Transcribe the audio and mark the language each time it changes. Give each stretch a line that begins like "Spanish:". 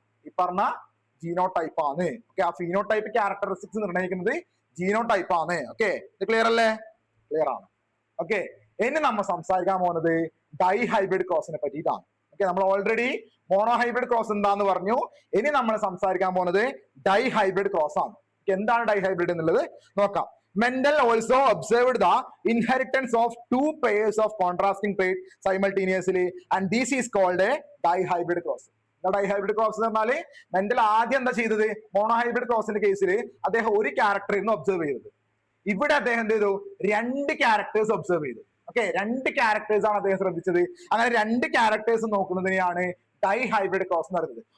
Malayalam: ഈ പറഞ്ഞ ജീനോടൈപ്പ് ആണ്. ഓക്കെ, ആ ഫീനോടൈപ്പ് ക്യാരക്ടറിസ്റ്റിക്സ് നിർണ്ണയിക്കുന്നത് ജീനോടൈപ്പ് ആണ്. ഓക്കെ, ഇത് ക്ലിയർ അല്ലേ? ക്ലിയർ ആണ്. ഓക്കെ, ഇനി നമ്മൾ സംസാരിക്കാൻ പോകുന്നത് ഡൈ ഹൈബ്രിഡ് ക്രോസിനെ പറ്റിയിട്ടാണ്. ഓക്കെ, നമ്മൾ ഓൾറെഡി മോണോ ഹൈബ്രിഡ് ക്രോസ് എന്താന്ന് പറഞ്ഞു. ഇനി നമ്മൾ സംസാരിക്കാൻ പോകുന്നത് ഡൈ ഹൈബ്രിഡ് ക്രോസ് ആണ്. എന്താണ് ഡൈ ഹൈബ്രിഡ് എന്നുള്ളത് നോക്കാം.
English: Mendel also observed the inheritance of two pairs of contrasting traits simultaneously, and this is called a dihybrid cross.
Malayalam: Dihybrid cross എന്ന് പറഞ്ഞാല് മെന്റൽ ആദ്യം എന്താ ചെയ്തത്? മോണോഹൈബ്രിഡ് ക്രോസിന്റെ കേസിൽ അദ്ദേഹം ഒരു ക്യാരക്ടറിന്ന് ഒബ്സർവ് ചെയ്തത്. ഇവിടെ അദ്ദേഹം എന്ത് ചെയ്തു? രണ്ട് ക്യാരക്ടേഴ്സ് ഒബ്സർവ് ചെയ്തു. ഓക്കെ, രണ്ട് ക്യാരക്ടേഴ്സ് ആണ് അദ്ദേഹം ശ്രദ്ധിച്ചത്. അങ്ങനെ രണ്ട് ക്യാരക്ടേഴ്സ് നോക്കുന്നതിനെയാണ് ഡൈഹൈബ്രിഡ് ക്രോസ് എന്ന് പറയുന്നത്.